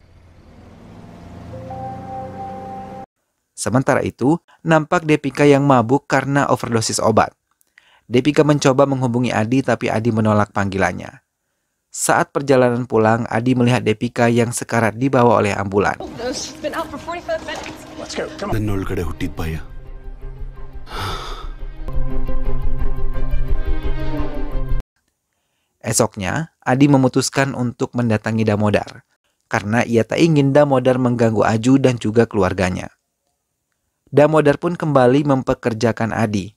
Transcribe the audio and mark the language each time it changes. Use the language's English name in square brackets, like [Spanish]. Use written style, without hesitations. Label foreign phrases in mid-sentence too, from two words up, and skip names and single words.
[Indonesian] Sementara itu, nampak Depika yang mabuk karena overdosis obat. Depika mencoba menghubungi Adi tapi Adi menolak panggilannya. Saat perjalanan pulang, Adi melihat Depika yang sekarat dibawa oleh ambulan. [Kannada] ನನ್ನೊಳಗಡೆ ಹುಟ್ಟಿದ ಭಯ. [Indonesian] Esoknya, Adi memutuskan untuk mendatangi Damodar, karena ia tak ingin Damodar mengganggu Aju dan juga keluarganya. Damodar pun kembali mempekerjakan Adi.